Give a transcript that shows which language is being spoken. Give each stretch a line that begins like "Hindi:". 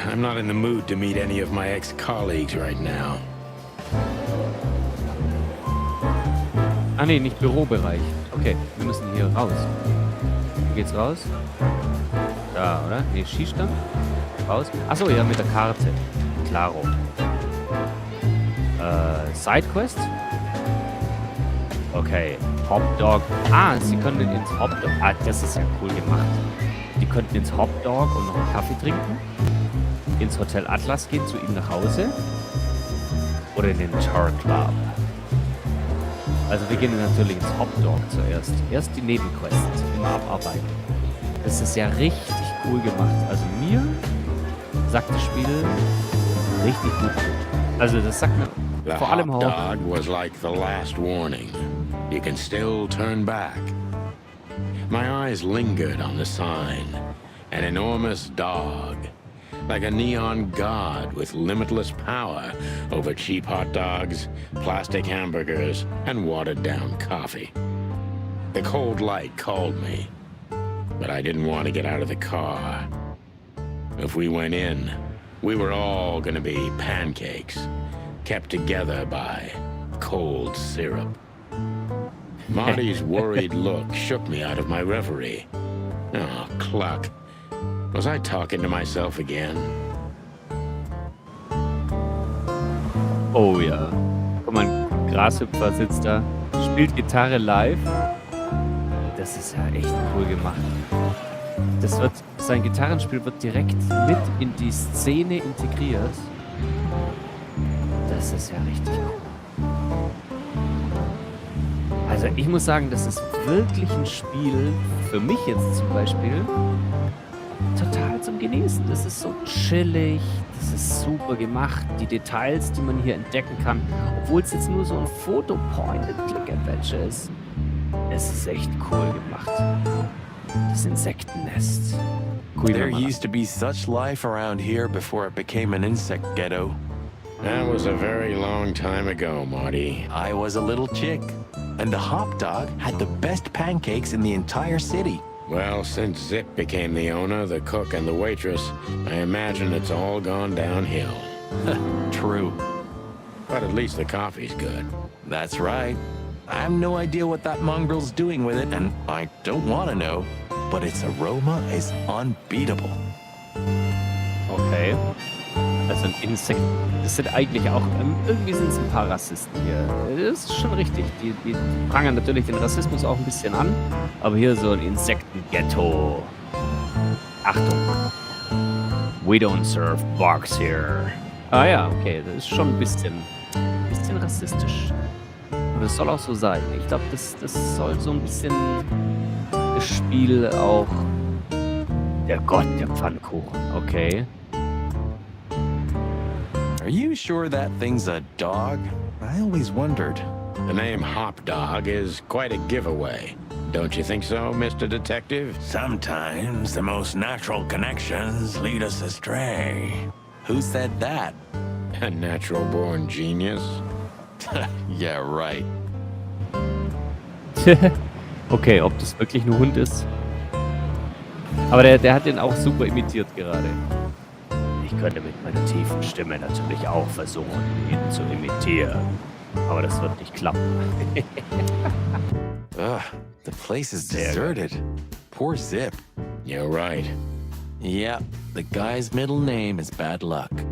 English: I'm not in the mood to meet any of my ex-colleagues right now.
German: Ah ne, nicht Bürobereich. Okay, wir müssen hier raus. Wo geht's raus? Da, oder? Ne, Schießstand? Raus? Achso, ja, mit der Karte. Klaro. Sidequest? Okay. Hotdog. Ah, sie können ins Hotdog. Ah, das ist ja cool gemacht. Die könnten ins Hotdog und noch einen Kaffee trinken. Ins Hotel Atlas gehen, zu ihm nach Hause. Oder in den Tar Club. Also wir gehen natürlich ins Hotdog zuerst. Erst die Nebenquests immer abarbeiten. Das ist ja richtig cool gemacht. Also mir sagt das Spiel richtig gut. Also das sagt mir
English: The
German: vor allem
English: hot
German: auch.
English: dog was like the last warning. You can still turn back. My eyes lingered on the sign. An enormous dog. Like a neon god with limitless power over cheap hot dogs, plastic hamburgers, and watered-down coffee. The cold light called me, but I didn't want to get out of the car. If we went in, we were all gonna be pancakes. kept together by cold syrup. Marty's worried look shook me out of my reverie. Oh, cluck. Was I talking to myself again?
German: Oh ja. Guck mal, ein Grashüpfer sitzt da, spielt Gitarre live. Das ist ja echt cool gemacht. Sein Gitarrenspiel wird direkt mit in die Szene integriert. Das ist ja richtig cool. Also ich muss sagen, das ist wirklich ein Spiel, für mich jetzt zum Beispiel, total zum Genießen. Das ist so chillig, das ist super gemacht. Die Details, die man hier entdecken kann, obwohl es jetzt nur so ein Foto-Point-and-Click-Adventure ist. Es ist echt cool gemacht. Das Insektennest.
English: There used to be such life around here before it became an insect ghetto. That was a very long time ago, Marty. I was a little chick, and the hop dog had the best pancakes in the entire city. Well, since Zip became the owner, the cook, and the waitress, I imagine it's all gone downhill. True. But at least the coffee's good. That's right. I have no idea what that mongrel's doing with it, and I don't want to know, but its aroma is unbeatable.
German: Okay. Also ein Insekt. Das sind eigentlich auch, irgendwie sind es ein paar Rassisten hier. Das ist schon richtig. Die prangern natürlich den Rassismus auch ein bisschen an. Aber hier so ein Insektenghetto. Achtung.
English: We don't serve bugs here.
German: Ah ja, okay. Das ist schon ein bisschen rassistisch. Und das soll auch so sein. Ich glaube, das soll so ein bisschen das Spiel auch... Der Gott, der Pfannkuchen. Okay.
English: Are you sure that thing's a dog? I always wondered. The name Hop Dog is quite a giveaway. Don't you think so, Mr. Detective? Sometimes the most natural connections lead us astray. Who said that? A natural-born genius? Yeah, right.
German: Okay, ob das wirklich ein Hund ist. Aber der hat den auch super imitiert gerade. Ich könnte mit meiner tiefen Stimme natürlich auch versuchen, ihn zu imitieren. Aber das wird nicht klappen.
English: Ugh, the place is deserted. Poor Zip. You're right. Yeah, the guy's middle name is bad luck.